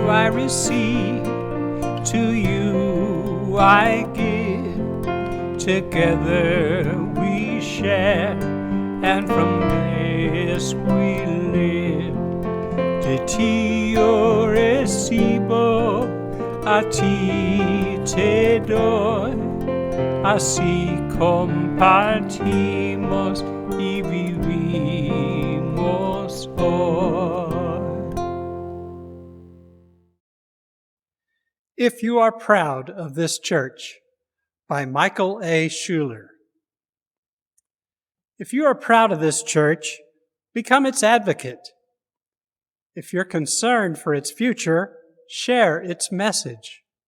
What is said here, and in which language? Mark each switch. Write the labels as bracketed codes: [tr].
[en] Receive, to you I give, together we share, and from this we live. [es] De ti yo recibo, a ti te doy, así compartimos y vivimos hoy. [en] If You Are Proud of This Church, by Michael A. Schuler. If you are proud of this church, become its advocate. If you're concerned for its future, share its message.